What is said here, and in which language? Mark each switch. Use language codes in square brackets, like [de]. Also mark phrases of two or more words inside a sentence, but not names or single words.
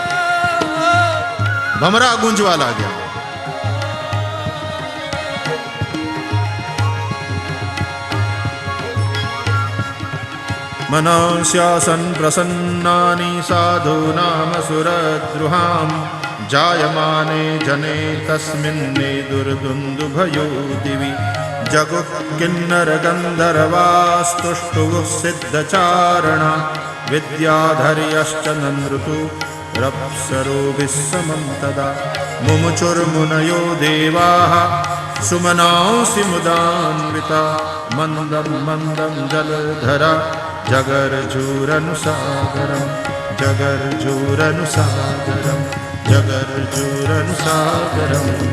[gu] ભમરા ગુંજવા લાગ્યા. [sa] मनस्यासन प्रसन्नानी साधूनाम सुरद्रुहाम जायमाने जने तस्मिन्ने दुर्दुंदुभयो दिवि जगुः किन्नर गंधर्वास्तुष्टुः सिद्धचारणा विद्याधर्यश्च नन्दृतु रप्सरोभिः समं तदा मुमुचुर्मुनयो देवाः सुमनांसि मुदान्विता मन्दं मन्दं जलधरा जगर्जूरनुसागरं जगर्जूरनुसागरं जगर्जूरनुसागरम्।